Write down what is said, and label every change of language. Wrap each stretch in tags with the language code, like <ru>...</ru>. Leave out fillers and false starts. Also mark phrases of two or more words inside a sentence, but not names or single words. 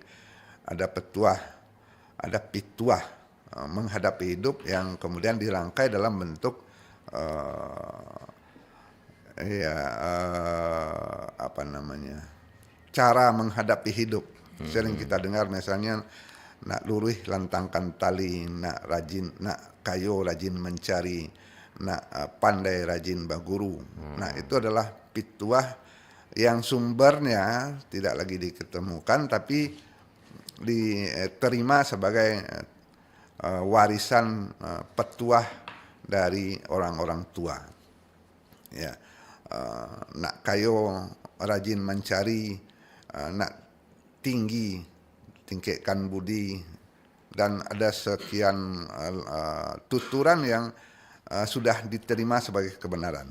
<id>Ada petuah, ada pituah menghadapi hidup yang kemudian dirangkai dalam bentuk cara menghadapi hidup. Sering kita dengar misalnya</id> <min>nak luruh lantangkan tali, nak rajin, nak kayo rajin mencari, nak pandai rajin baguru.</min> <id>Nah, itu adalah pituah yang sumbernya tidak lagi diketemukan tapi diterima sebagai warisan petuah dari orang-orang tua. Ya,</id> <min>nak kayo rajin mencari, nak tinggi tingkatkan budi,</min> <id>dan ada sekian tuturan yang sudah diterima sebagai kebenaran.</id>